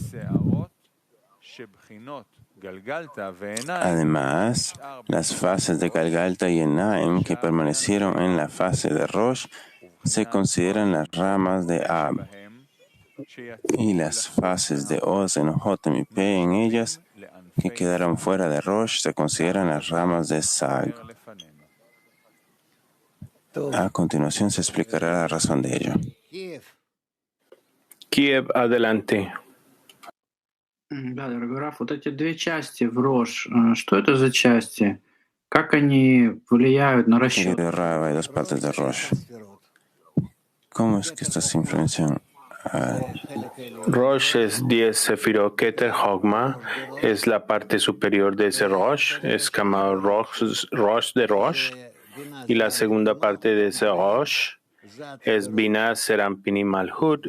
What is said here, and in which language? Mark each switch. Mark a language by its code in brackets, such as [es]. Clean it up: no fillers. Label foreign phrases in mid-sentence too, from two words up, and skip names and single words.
[es] Además, las fases de Galgalta y Enaim que permanecieron en la fase de Rosh se consideran las ramas de Ab, y las fases de Oz, Hotem y P en ellas que quedaron fuera de Rosh se consideran las ramas de Sag. A continuación se explicará la razón de ello. Kiev, adelante. [ru] Да, дорогой Раф, вот эти две части в Рош, что это за части? Как они влияют на расчет? [es] Querido Rav, hay dos partes de Rosh. ¿Cómo es que estas influencian? Rosh es 10 sefirot. Keter Hogma es la parte superior de ese Rosh, es llamado Rosh de Rosh, y la segunda parte de ese Rosh es Binah, Serampin y Malhut.